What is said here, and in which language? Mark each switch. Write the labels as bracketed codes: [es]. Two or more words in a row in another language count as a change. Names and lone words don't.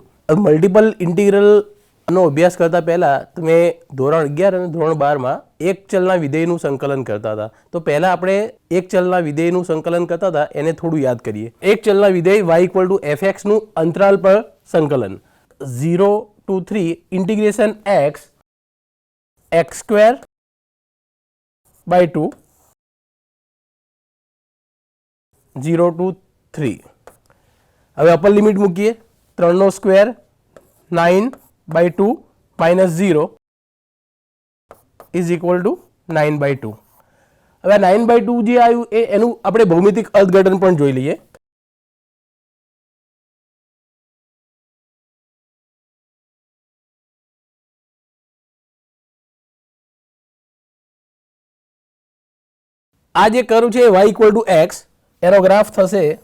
[gu] મલ્ટિપલ ઇન્ટિગ્રલનો અભ્યાસ કરતાં પહેલાં તમે ધોરણ 11 અને ધોરણ 12માં એક ચલના વિધેયનું સંકલન કરતા હતા. તો પહેલાં આપણે એક ચલના વિધેયનું સંકલન કરતા હતા એને થોડું યાદ કરીએ. એક ચલના વિધેય y = fxનું અંતરાલ પર સંકલન [en] 0 to 3 integration x square by 2 0 to 3. [gu] હવે [en] upper limit [gu] મૂકીએ, 3 નો સ્ક્વેર [en] 9 by 2 minus 0 is equal to 9 by 2. [gu] હવે [en] 9 by 2 [gu] જે આવ્યું એનું આપણે ભૌમિતિક અર્થઘટન પણ જોઈ લઈએ. આ જે કર્વ છે y = x એનો ગ્રાફ થશે